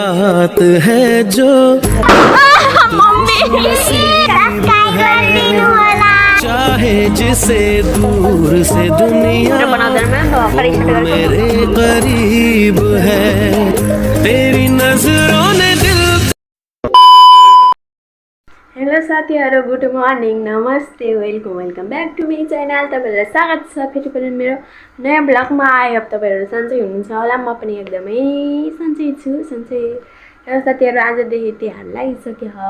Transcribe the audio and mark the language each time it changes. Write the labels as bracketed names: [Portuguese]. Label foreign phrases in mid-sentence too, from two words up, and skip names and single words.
[Hindi] बात है जो चाहे जिसे दूर से दुनिया वो मेरे करीब है तेरी नजरों ने दिल। [Nepali] हेलो साथीहरु, [English] good morning, [Nepali] नमस्ते, [English] welcome back to me channel. [Nepali] तपाईहरुलाई स्वागत छ फेरि पनि मेरो नयाँ ब्लगमा। [English] I hope [Nepali] तपाईहरु सन्चै हुनुहुन्छ होला। म पनि एकदमै सन्चै छु। हेलो साथीहरु, आजदेखि तिहार लागिसक्यो।